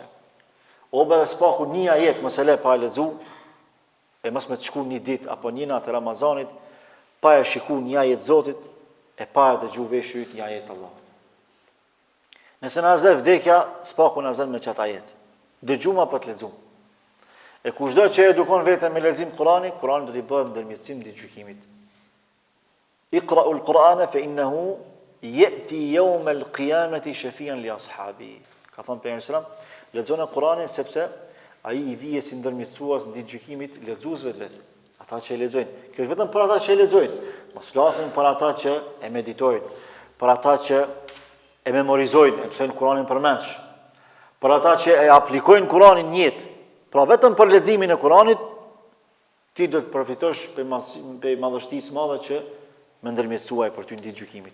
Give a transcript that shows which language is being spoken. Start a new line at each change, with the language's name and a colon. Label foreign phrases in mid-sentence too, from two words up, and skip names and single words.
Albanian: O be dhe spaku një ajet mos e le pa e lexu, e mos me të shku një ditë apo një natë e Ramazanit, pa e shiku një ajet Zotit, e pa e dëgju veshujt një ajet Allahut. Nëse na zë vdekja, spaku na zën me çat ajet. Dëgjuma pa të lexuar. E kushdo që edukon veten me lexim Kur'ani, Kur'ani do t'i bëjë ndërmjetësim ditë gjykimit.
Arabic: اقرؤوا القرآن فإنه يأتي يوم القيامة شفيعا لأصحابه.
Albanian: Ka thënë pejgamberi
Arabic: صلى الله عليه وسلم,
Albanian: lexoni Kur'anin sepse ai I vije si ndërmjetësues në ditë gjykimit lexuesve vetë. Ata që e lexojnë. Kjo është vetëm për ata që e lexojnë. Mos flasim për ata që e meditojnë, për ata që e memorizojnë, e mësojnë Kur'anin përmendsh. Për ata që e aplikojnë Kur'anin në jetë. Pra vetëm për leximin e Kur'anit ti do të përfitosh për madhështisë madhe që me ndërmjetësuaj për ty në ditë gjykimit.